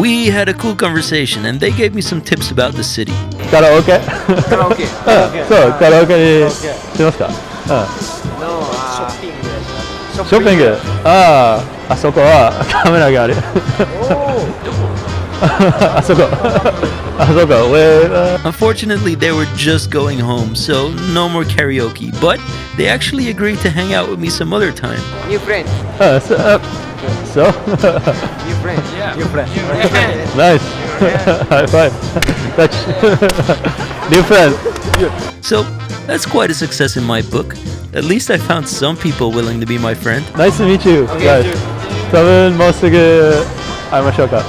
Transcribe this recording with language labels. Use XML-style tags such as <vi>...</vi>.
<en>We had a cool conversation and they gave me some tips about the city.</en> <ja>カラオケ。カラオケ。そう、カラオケにしますか？ショッピング。ショッピング。あそこはカメラがある。あそこ。</ja> <en>Unfortunately, they were just going home, so no more karaoke. But they actually agreed to hang out with me some other time. New friend. So? New friend. Yeah. New friend. Nice. High five. Touch. New friend. So that's quite a success in my book. At least I found some people willing to be my friend. Nice to meet you, guys.</en> <ja>多分もうすぐ会いましょうか。</ja>